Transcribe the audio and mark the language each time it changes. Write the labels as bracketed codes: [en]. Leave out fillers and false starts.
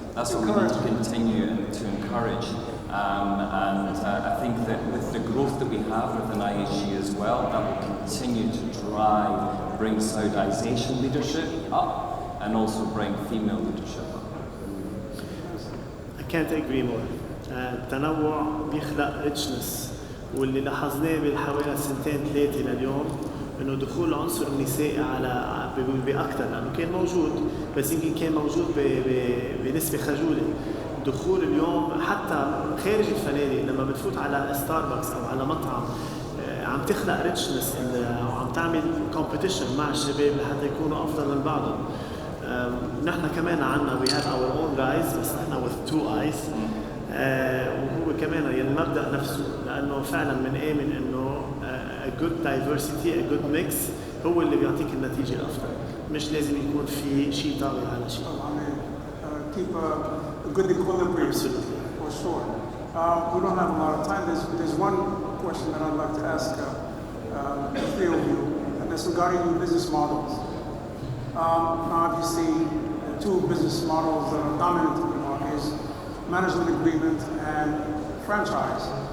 [en] That's what we need to continue to encourage. I think that with the growth that we have within IHG as well, that will continue to drive, bring Saudization leadership up, and also bring female leadership up. I can't agree more. [ar] التنوع بيخلق richness، واللي لاحظناه بالحوالي 2-3 لليوم انه دخول العنصر النسائي على باكثر، لانه كان موجود بس يمكن كان موجود بنسبه خجوله. دخول اليوم حتى خارج الفنادق لما بتفوت على ستاربكس او على مطعم عم تخلق ريتشنس وعم تعمل كومبيتيشن مع الشباب لحتى يكونوا افضل من بعضهم. نحن كمان عنا [en] we have our own guys [ar] بس نحن [en] with 2 eyes. [ar] وهو كمان يعني المبدأ نفسه لأنه فعلا بنآمن إنه [en] a good diversity a good mix [ar] هو اللي بيعطيك النتيجة الأفضل. مش لازم يكون في شيء طاغي على شيء. [en] Keep a good equilibrium. Absolutely. For sure. We don't have a lot of time. There's one question that I'd like to ask the 3 of you, and that's regarding your business models. Now, obviously, the 2 business models that are dominant in the market is management agreement and franchise.